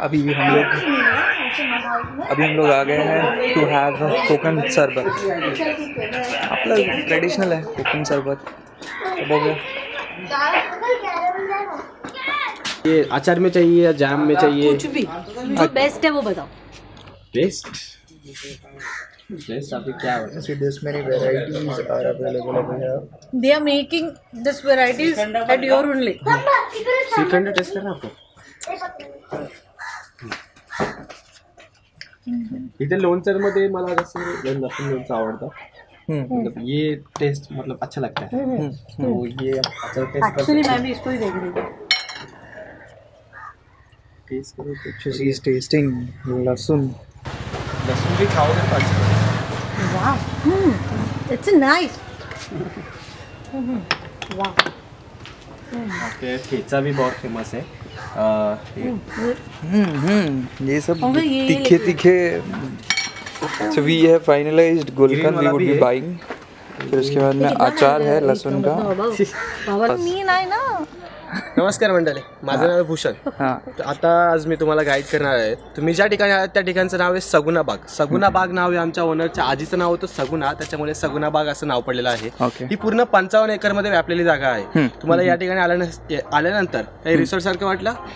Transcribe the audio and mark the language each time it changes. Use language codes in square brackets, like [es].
[hi] अभी हम लोग आ गए हैं टू हैव कोकन शरबत. आपला ट्रेडिशनल है कोकन शरबत. हो गया. ये अचार में चाहिए या जैम में चाहिए? कुछ भी जो बेस्ट है वो बताओ. बेस्ट आपको क्या है? [en] See, this many varieties are available over here. They are making this varieties at your only. [hi] Shrikhand test करना आपको? [mr] इथे लोणचरमध्ये मला जसं लसूण लोणचं आवडतं. [hi] मतलब ये टेस्ट मतलब अच्छा लगता है. तो ये अच्छा टेस्ट. एक्चुअली मैं भी इसको ही देख रही थी. टेस्ट करो. [en] She is tasting लहसुन. [hi] लसूण भी खाओगे तो अच्छा. [en] वाह, it's nice. वाह. [hi] ओके, ठेचा भी बहुत फेमस है. ये सब और ये तीखे तीखे. [en] So we have finalized gulkand we would be buying. [hi] फिर उसके बाद में अचार है लहसुन का. नींद आए ना. [mr] नमस्कार मंडळी, माझं नाव आहे भूषण. हां तर आता आज मी तुम्हाला गाईड करणार आहे. तुम्ही ज्या ठिकाणी आहात त्या ठिकाणचं नाव आहे सगुना बाग. सगुना बाग नाव आहे आमच्या ओनरच्या आजीचं नाव होतं सगुना, त्याच्यामुळे सगुना बाग असं नाव पडलेलं आहे. ओके. ही पूर्ण 55 एकरमध्ये व्यापलेली जागा आहे. तुम्हाला या ठिकाणी आल्यानंतर काही रिसॉर्ट सारखं वाटलं?